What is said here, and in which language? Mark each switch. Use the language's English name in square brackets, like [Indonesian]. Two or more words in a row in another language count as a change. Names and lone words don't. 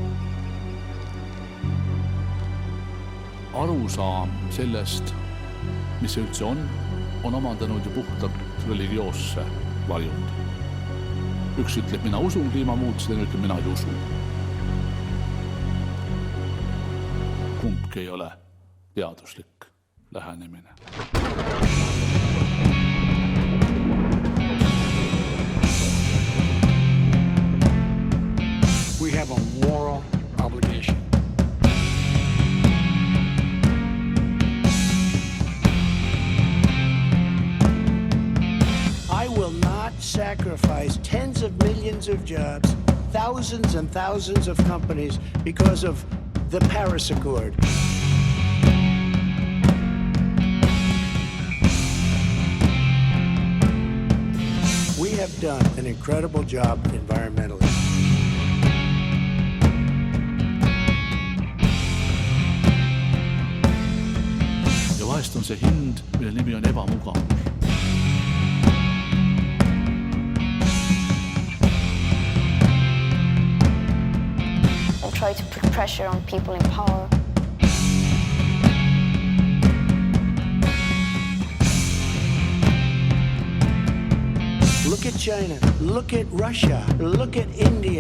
[Estonian] Arusaam sellest, mis see üldse on omandanud ju puhtalt religioosse varjundi. Üks ütleb, mina usun kliimamuutusi, teine ütleb, mina ei usu. Kumbki ei ole teaduslik lähenemine. [English] We have a moral obligation. I will not sacrifice tens of millions of jobs, thousands and thousands of companies because of the Paris Accord. We have done an incredible job environmentally. [Estonian] Ja vahest on see hind, mille nimi on ebamugavus. [English] And try to put pressure on people in power. Look at China, look at Russia, look at India.